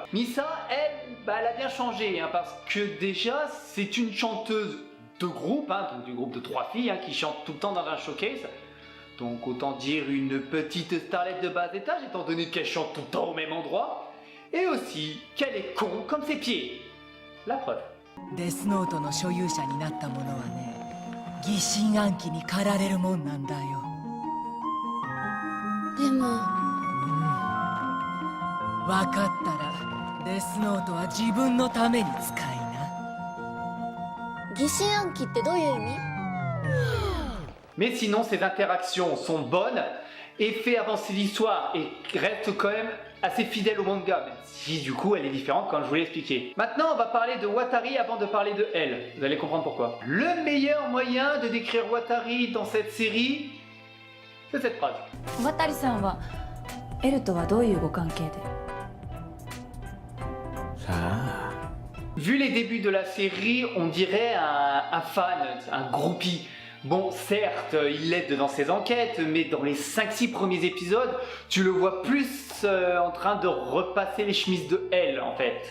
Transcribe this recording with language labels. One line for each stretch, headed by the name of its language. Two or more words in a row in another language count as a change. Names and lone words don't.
French: Misa, elle, elle a bien changé, hein, parce que déjà, c'est une chanteuse de groupe, hein, donc du groupe de 3 filles, hein, qui chantent tout le temps dans un showcase. Donc autant dire une petite starlette de bas étage, étant donné qu'elle chante tout le temps au même endroit. Et aussi qu'elle est con comme ses pieds. La preuve.
Japanese: Death Note の所有者になった者はね、疑心暗鬼に駆られるもんなんだよ。でも、分かったらデスノートは自分のために使いな。疑心暗鬼ってどういう意味？
French: Mais sinon, ces interactions sont bonnes et fait avancer l'histoire et reste quand même assez fidèle au manga, même si du coup elle est différente comme je vous l'ai expliqué. Maintenant, on va parler de Watari avant de parler de elle. Vous allez comprendre pourquoi. Le meilleur moyen de décrire Watari dans cette série, c'est cette phrase.
Japanese: Watari-san wa Lとはどういうご関係で？
French: Vu les débuts de la série, on dirait un fan, un groupie. Bon, certes, il l'aide dans ses enquêtes, mais dans les 5-6 premiers épisodes, tu le vois plus en train de repasser les chemises de Elle, en fait.